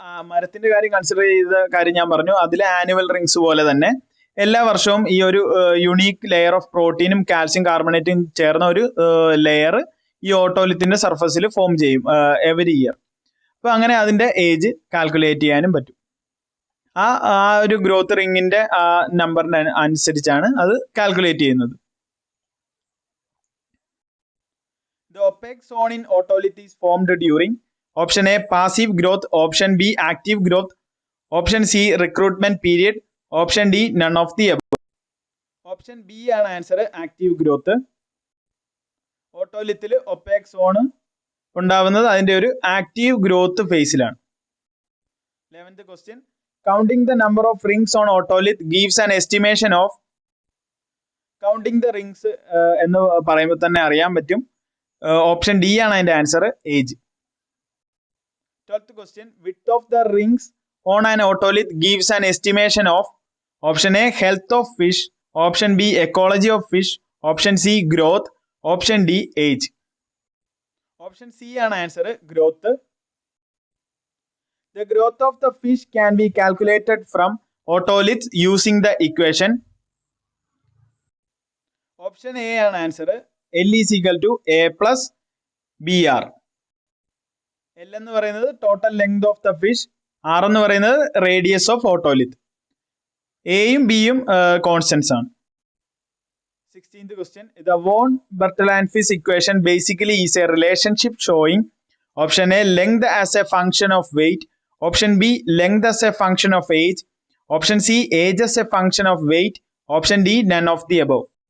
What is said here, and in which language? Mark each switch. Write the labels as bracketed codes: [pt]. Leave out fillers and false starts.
[ml] മരത്തിന്റെ കാര്യം കൺസിഡർ ചെയ്ത കാര്യം ഞാൻ പറഞ്ഞു. അതിലെ ആനുവൽ റിങ്സ് പോലെ തന്നെ എല്ലാ വർഷവും ഈ ഒരു യുണീക്ക് ലെയർ ഓഫ് പ്രോട്ടീനും കാൽസ്യം കാർബണേറ്റും ചേർന്ന ഒരു ലെയർ ഈ ഓട്ടോലിത്തിന്റെ സർഫസിൽ ഫോം ചെയ്യും എവരി ഇയർ. അപ്പൊ അങ്ങനെ അതിന്റെ ഏജ് കാൽക്കുലേറ്റ് ചെയ്യാനും പറ്റും. ആ ഒരു ഗ്രോത്ത് റിങ്ങിന്റെ ആ നമ്പറിന്റെ അനുസരിച്ചാണ് അത് കാൽക്കുലേറ്റ് ചെയ്യുന്നത്. [en] The opaque zone in otolith is formed during option A passive growth, option B active growth, option C recruitment period, option D none of the above. [ml] Option B ആണ് answer, active growth. ഓട്ടോലിത്തിൽ opaque zone ഉണ്ടാവുന്നത് അതിന്റെ ഒരു active growth ഫേസിലാണ്. [en] 11th question. Counting the number of rings on otolith gives an estimation of. [ml] Counting the rings എന്ന് പറയുമ്പോൾ തന്നെ അറിയാൻ പറ്റും. Option D ആണ് അതിന്റെ answer, age. [en] 12th question. Width of the rings on an otolith gives an estimation of. Option A health of fish, option B ecology of fish, option C growth, option D age. [ml] Option C ആണ് answer, growth. [en] The growth of the fish can be calculated from otoliths using the equation. [ml] Option A ആണ് answer. [en] L is equal to A plus BR. [ml] L എന്ന് പറയുന്നത് [en] total length of the fish, [ml] R എന്ന് പറയുന്നത് [en] Radius of otolith. [ml] എയും ബിയും constants ആണ്. [en] 16th question. The von Bertalanffy equation basically is a relationship showing option A length as a function of weight, option B length as a function of age, option C age as a function of weight, option D none of the above.